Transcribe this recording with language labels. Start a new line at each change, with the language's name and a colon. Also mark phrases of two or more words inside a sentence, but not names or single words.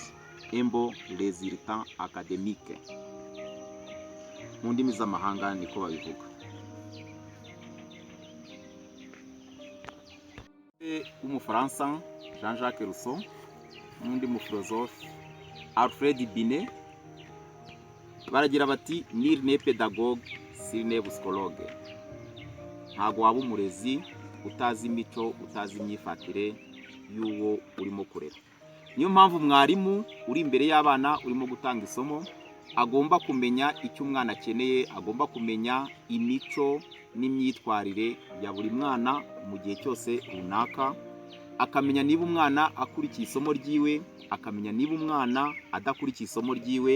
Kinyarwanda: Embo
French: resultat académique
Kinyarwanda: mu ndimi z'amahanga niko babivuga. Umufaransa Jean-Jacques Rousseau n'undi mufilozofe Alfred Binet baragira bati
French: nil n'est pédagogue s'il n'est psychologue.
Kinyarwanda: Ntago waba umurezi utazi imico, utazi imyifatire y'uwo urimo kurera. Niyo mpamvu mwarimu uri imbere y'abana urimo gutanga isomo agomba kumenya icyo umwana akeneye, agomba kumenya imico n'imyitwarire ya buri mwana mu gihe cyose runaka, akamenya niba umwana akurikiye isomo ryiwe, akamenya niba umwana adakurikiye isomo ryiwe.